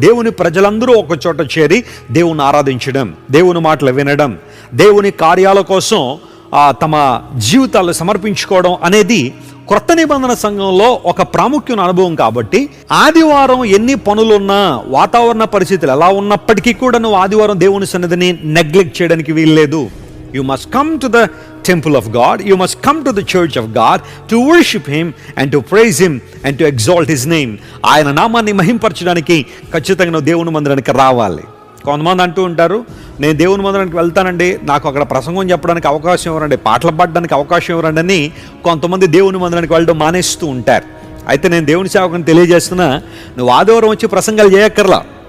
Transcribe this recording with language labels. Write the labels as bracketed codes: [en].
[te] దేవుని ప్రజలందరూ ఒక చోట చేరి దేవుని ఆరాధించడం, దేవుని మాటలు వినడం, దేవుని కార్యాల కోసం తమ జీవితాలు సమర్పించుకోవడం అనేది క్రొత్త నిబంధన సంఘంలో ఒక ప్రాముఖ్యమైన అనుభవం. కాబట్టి ఆదివారం ఎన్ని పనులున్నా, వాతావరణ పరిస్థితులు ఎలా ఉన్నప్పటికీ కూడా నువ్వు ఆదివారం దేవుని సన్నిధిని నెగ్లెక్ట్ చేయడానికి వీల్లేదు. [en] You must come to the temple of God. You must come to the church of God to worship Him and to praise Him and to exalt His name. [te] ఆయన నామాన్ని మహింపరచడానికి ఖచ్చితంగా దేవుని మందిరానికి రావాలి. కొంతమంది అంటూ ఉంటారు, నేను దేవుని మందిరానికి వెళ్తానండి, నాకు అక్కడ ప్రసంగం చెప్పడానికి అవకాశం ఇవ్వరండి, పాటలు పాడడానికి అవకాశం ఇవ్వరండి అని కొంతమంది దేవుని మందిరానికి వెళ్ళడం మానేస్తూ ఉంటారు. అయితే నేను దేవుని సేవకుని తెలియజేస్తున్నా, నువ్వు ఆదివారం వచ్చి ప్రసంగాలు చేయక్కర్లా.